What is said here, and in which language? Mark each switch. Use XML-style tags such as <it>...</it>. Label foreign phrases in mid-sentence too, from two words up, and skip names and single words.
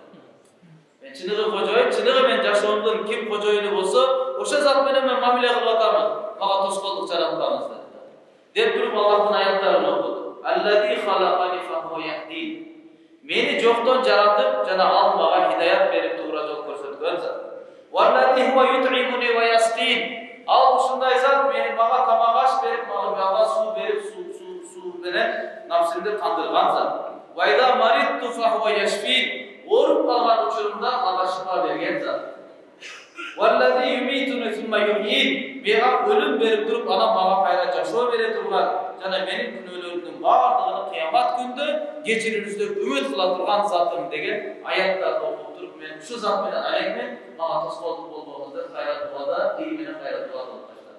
<ky>Мен чыныгы кожоюн, чыныгы мен жашоомдун ким кожоюну болсо, ошол зат менен мен мамиле кылып атамын. Мага тоскоолдук жаратпаңыз деди. Деп туруп Аллахтын аяттарын окуду.</ky> <ar>الذي خلقني فهو يهدين.</ar> <ky>Мени жоктон жаратып, жана ал мага хидаят берип туура жол көрсөткөн зат.</ky> <ar>والذي هو يطعمني ويسقين.</ar> <ky>Ал ушундай зат мени мага тамак аш берип, мага суу берип, суу менен напсымды кандырган зат.</ky> <ar>وإذا مرضت فهو يشفين.</ar> <ky>Ооруп калган учурумда мага шифа берген зат.</ky> <ar>والذي يميتني ثم يحيين.</ar> <ky>Мага өлүм берип туруп, анан мага кайра жашоо бере турган, жана менин күнөөлөрүмдүн баардыгын кыямат күндө кечирүүсүнө үмүт кыла турган затым деген аяттарды окуп туруп, мен ушу зат менен алекмен мага тоскоолдук болбоңуз деп кайра дуада, ии менен кайра дуада кылып баштадым.</ky>